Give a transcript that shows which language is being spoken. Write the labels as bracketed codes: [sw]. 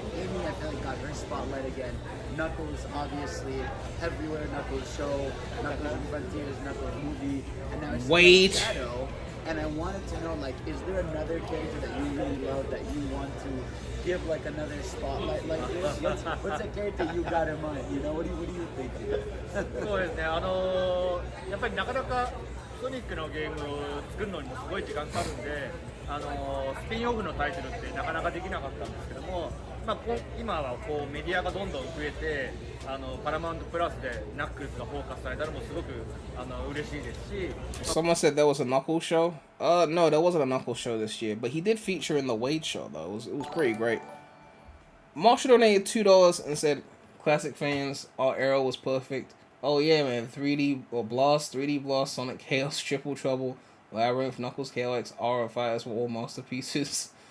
[en] Like Amy, I feel like got her spotlight again. Knuckles, obviously, everywhere. Knuckles show, Knuckles in Frontiers, Knuckles movie, and now it's Wait. Shadow. And I wanted to know, like, is there another character that you really love that you want to give like another spotlight like this? What's a character you got in mind? You know, what do you think? [ja] そうですね、やっぱりなかなかソニックのゲームを作るのにもすごい時間かかるんで、スピンオフのタイトルってなかなかできなかったんですけども、まあ、今はこうメディアがどんどん増えて、パラマウントプラスでナックルズがフォーカスされたのもすごく嬉しいですし。 [en] Someone said there was a Knuckles show. No, there wasn't a Knuckles show this year, but he did feature in the Wade show though. It was pretty great. Marshall donated $2 and said, "Classic fans, our era was perfect." Oh yeah, man, 3D Blast, Sonic Chaos, Triple Trouble, Labyrinth, Knuckles, KLX, Aura Fighters were all masterpieces.